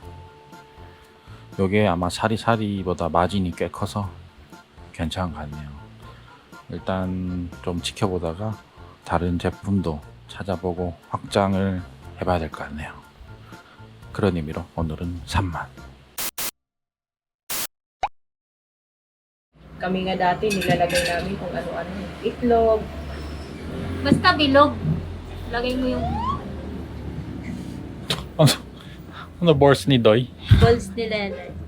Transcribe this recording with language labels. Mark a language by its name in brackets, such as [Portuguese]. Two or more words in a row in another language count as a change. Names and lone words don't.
[Korean] 요게 아마 사리사리보다 마진이 꽤 커서 괜찮은 것 같네요. 일단 좀 지켜보다가 다른 제품도 찾아보고 확장을 해봐야 될 것 같네요. 그런 의미로 오늘은 3만. [Filipino] Kami nga dati, nilalagay namin kung ano-ano. Itlog. Basta bilog. Lagay mo yung 오늘 balls ni Doy.